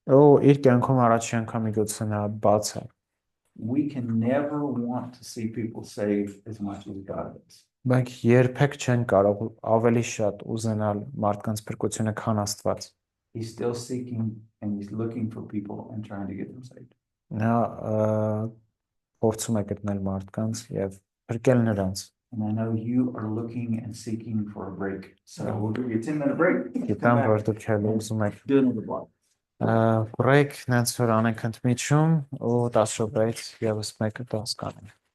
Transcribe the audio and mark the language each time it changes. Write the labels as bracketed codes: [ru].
[hy] Ու իր կյանքում առաջին անգամ միգուցե նա բաց է։ [en] We can never want to see people saved as much as God does. [hy] Բայց երբեք չեն կարող ավելի շատ ուզենալ մարդկանց փրկությունը, քան Աստված։ [en] He's still seeking and he's looking for people and trying to get them saved. [hy] Նա փորձում է գտնել մարդկանց եւ փրկել նրանց։ [en] And I know you are looking and seeking for a break. So we'll give you a 10-minute break. [hy] Գիտեմ, որ դուք էլ ուզում եք [en] Do another block. [hy] break, նենց որ անենք ընդմիջում ու 10 րոպեից եւս մեկը դաս կանենք։